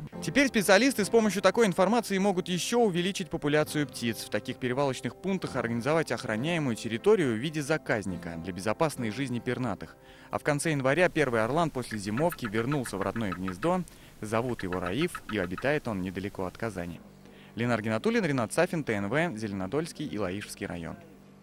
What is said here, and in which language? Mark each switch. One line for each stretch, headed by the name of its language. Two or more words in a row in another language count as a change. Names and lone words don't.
Russian: Теперь специалисты с помощью такой информации могут еще увеличить популяцию птиц. В таких перевалочных пунктах организовать охраняемую территорию в виде заказника для безопасной жизни пернатых. А в конце января первый орлан после зимовки вернулся в родное гнездо. Зовут его Раиф, и обитает он недалеко от Казани. Ленар Гинатуллин, Ренат Сафин, ТНВ, Зеленодольский и Лаишевский район.